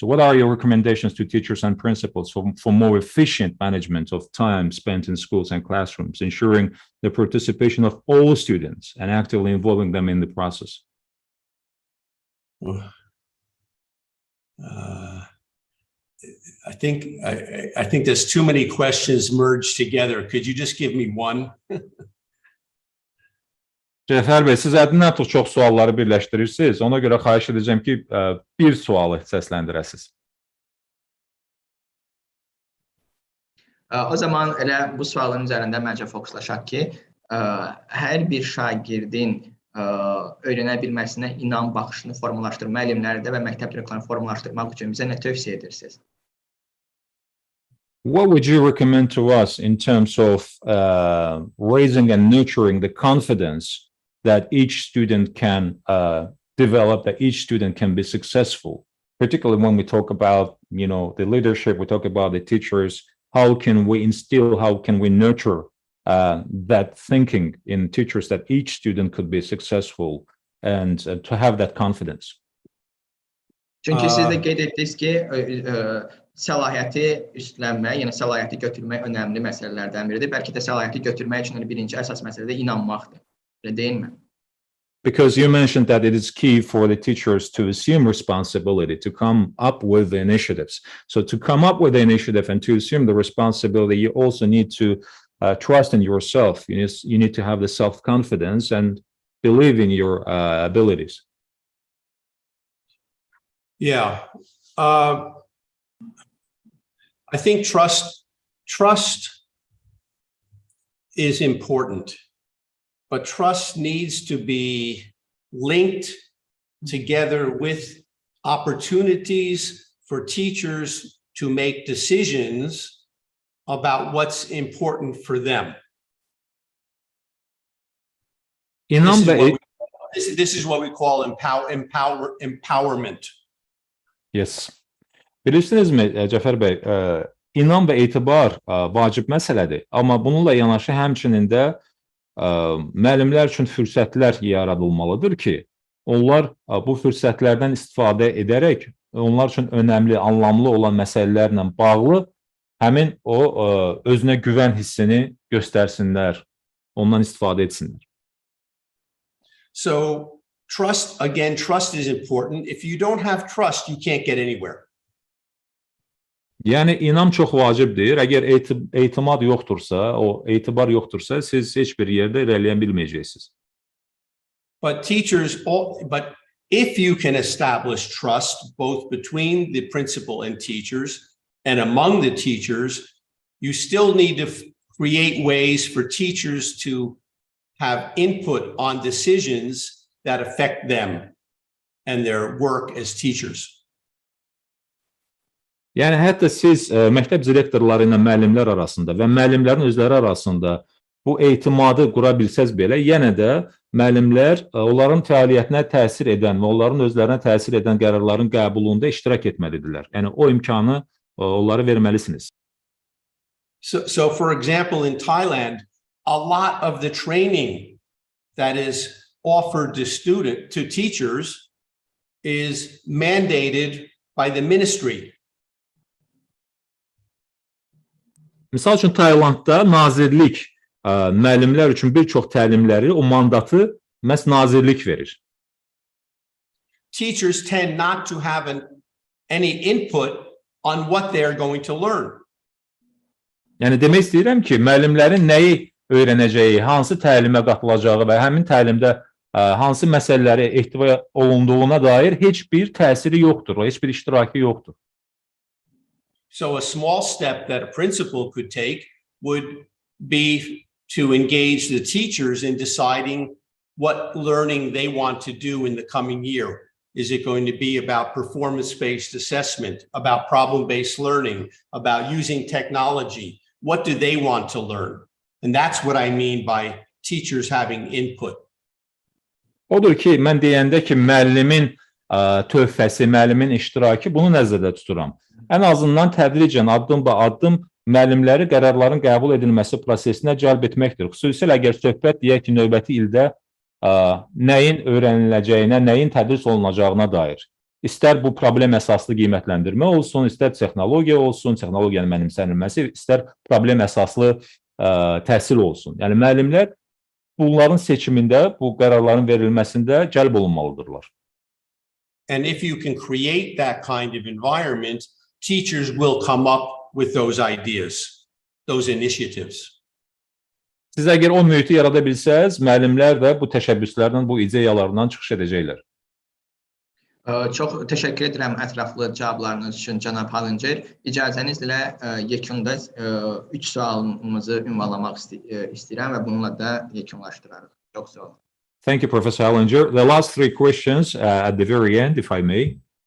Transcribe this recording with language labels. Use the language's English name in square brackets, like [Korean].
[English] So what are your recommendations to teachers and principals for more efficient management of time spent in schools and classrooms, ensuring the participation of all students and actively involving them in the process? I think there's too many questions merged together. Could you just give me one? [Azerbaijani] Cəfər bəy, siz həddindən artıq çox sualları birləşdirirsiniz. Ona görə xahiş edəcəm ki, bir sualı səsləndirəsiniz. O zaman elə bu sualın üzərində məncə fokuslaşaq ki, hər bir şagirdin öyrənə bilməsinə inan baxışını formalaşdırmaq, müəllimlərdə və məktəb direktorlarını formalaşdırmaq üçün bizə nə tövsiyə edirsiniz? [English] What would you recommend to us in terms of raising and nurturing the confidence that each student can develop, that each student can be successful particularly when we talk about, the leadership, we talk about the teachers, how can we instill, how can we nurture that thinking in teachers that each student could be successful and to have that confidence? [Azerbaijani] Çünki siz də qeyd etdiniz ki, səlahiyyəti üstlənmək, yəni səlahiyyəti götürmək önəmli məsələlərdən biridir. Bəlkə də səlahiyyəti götürmək üçün birinci əsas məsələ də inanmaqdır. Elə deyilmi? [English] Because you mentioned that it is key for the teachers to assume responsibility, to come up with the initiatives. So to come up with the initiative and to assume the responsibility, you also need to trust in yourself. You need to have the self-confidence and believe in your abilities. Yeah. I think trust is important, but trust needs to be linked together with opportunities for teachers to make decisions about what's important for them. This is what we call empowerment. Yes. [Azerbaijani] Bilirsinizmi Cəfər bəy, inam və etibar vacib məsələdir. Amma bununla yanaşı həmçinin də müəllimlər üçün fürsətlər yaradılmalıdır ki, onlar bu fürsətlərdən istifadə edərək onlar üçün önəmli, anlamlı olan məsələlərlə bağlı həmin o özünə güvən hissini göstərsinlər, ondan istifadə etsinlər. [English] So trust is important. If you don't have trust, you can't get anywhere. [Azerbaijani] Yəni inam çox vacibdir. Əgər etimad yoxdursa, o etibar yoxdursa, siz heç bir yerdə irəliyə bilməyəcəksiniz. [English] But if you can establish trust both between the principal and teachers and among the teachers, you still need to create ways for teachers to have input on decisions that affect them and their work as teachers. [Azerbaijani] Yəni hətta siz məktəb direktorları ilə müəllimlər arasında və müəllimlərin özləri arasında bu etimadı qura bilsəz belə, yenə də müəllimlər onların fəaliyyətinə təsir edən və onların özlərinə təsir edən qərarların qəbulunda iştirak etməlidirlər. Yəni o imkanı onlara verməlisiniz. [English] So for example, in Thailand, a lot of the training that is offered to teachers is mandated by the ministry. [Azerbaijani] Misal üçün Taylandda nazirlik müəllimlər üçün bir çox təlimləri, o mandatı məhz nazirlik verir. [English] Teachers tend not to have any input on what they are going to learn. [Azerbaijani] Yəni demək istəyirəm ki, müəllimlərin nəyi öyrənəcəyi, hansı təlimə qatılacağı və həmin təlimdə hansı məsələləri ehtiva olunduğuna dair heç bir təsiri yoxdur, heç bir iştirakı yoxdur. [English] So a small step that a principal could take would be to engage the teachers in deciding what learning they want to do in the coming year. Is it going to be about performance-based assessment, about problem-based learning, about using technology? What do they want to learn? And that's what I mean by teachers having input. [Azerbaijani] Odur ki, mən deyəndə ki, müəllimin töhfəsi, müəllimin iştirakı, bunu nəzərdə tuturam. Ən azından tədricən, addım-ba-addım müəllimləri qərarların qəbul edilməsi prosesinə cəlb etməkdir. Xüsusilə əgər söhbət deyək ki, növbəti ildə nəyin öyrəniləcəyinə, nəyin tədris olunacağına dair. İstər bu problem əsaslı qiymətləndirmə olsun, istər texnologiya olsun, texnologiyanın mənimsənilməsi, istər problem əsaslı təhsil olsun. Yəni müəllimlər bunların seçimində, bu qərarların verilməsində cəlb olunmalıdırlar. [English] And if you can create that kind of environment, teachers will come up with those ideas, those initiatives. [Azerbaijani] Siz əgər o mühiti yarada bilsəz, müəllimlər də bu təşəbbüslərdən, bu ideyalarından çıxış edəcəklər. Çox təşəkkür edirəm ətraflı cavablarınız üçün, cənab Hallincer. İcazənizlə yekunda 3 sualımızı ünvanlamaq istəyirəm və bununla da yekunlaşdırarıq. Çox sağ olun. [English] Thank you, Professor Hallincer. The last 3 questions at the very end, if I may.